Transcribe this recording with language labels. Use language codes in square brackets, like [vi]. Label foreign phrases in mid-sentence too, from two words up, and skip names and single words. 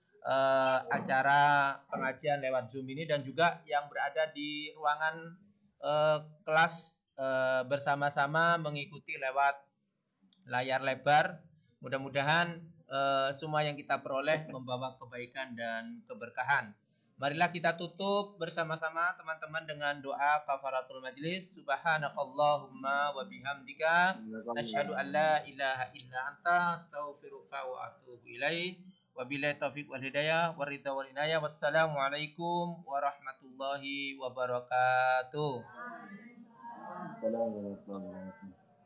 [id] acara pengajian lewat Zoom ini, dan juga yang berada di ruangan kelas bersama-sama mengikuti lewat layar lebar. Mudah-mudahan semua yang kita peroleh membawa kebaikan dan keberkahan. Marilah kita tutup bersama-sama teman-teman dengan doa [ar] كفارة المجلس. سبحانك اللهم وبحمدك أشهد أن لا إله إلا أنت أستغفرك وأتوب إليك. وبالله التوفيق والهداية والرضا والعناية. والسلام عليكم ورحمة الله وبركاته. السلام عليكم ورحمة الله وبركاته.